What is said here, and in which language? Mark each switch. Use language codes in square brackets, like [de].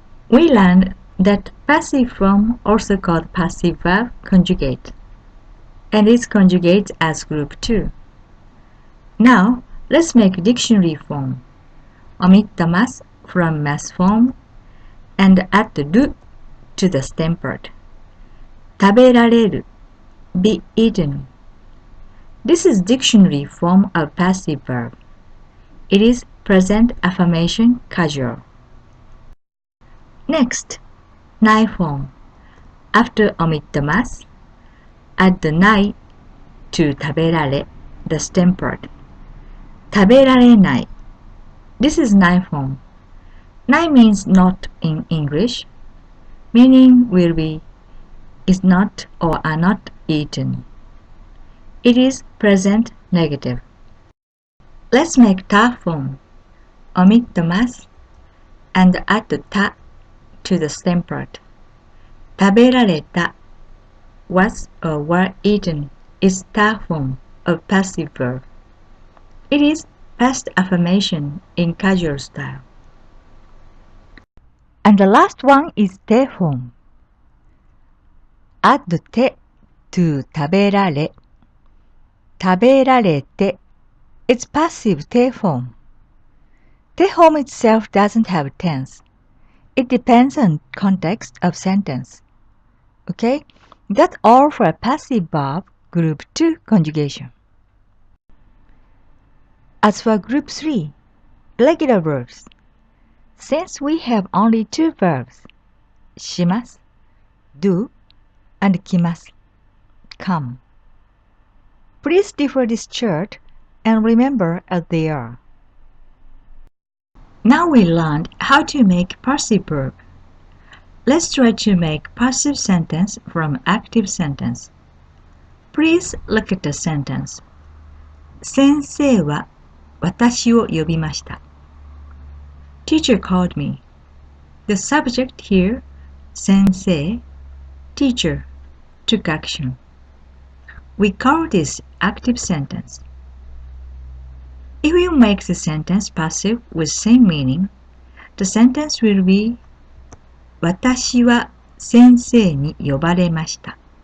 [en] We learned that passive form, also called passive verb conjugate, and is conjugate as group 2. Now, let's make dictionary form. Omit the mas from mas form and add the る to the stem part. 食べられる be eaten. This is dictionary form of passive verb. It is present affirmation casual. Next, ない form. After omit the mas, add the ない to 食べられ the stem part. 食べられない This is ない form. ない means not in English. Meaning will be is not or are not eaten. It is present negative. Let's make た form. Omit the mas and add the た to the stem part. 食べられた was or were eaten is た form of passive verb. It is past affirmation in casual style. And the last one is て form. Add て to 食べられ。食べられて It's passive て form. て form itself doesn't have tense. It depends on context of sentence. Okay? That's all for passive verb group 2 conjugation. As for group 3, irregular verbs. Since we have only 2 verbs, します do and 来ます come. Please defer this chart and remember as they are. Now we learned how to make passive verb. Let's try to make passive sentence from active sentence. Please look at the sentence. [ja] 先生は私を呼びました。 [en] Teacher called me. The subject here, 先生, teacher, took action. We call this active sentence. If you make the sentence passive with same meaning, the sentence will be [ja] 私は先生に呼ばれました。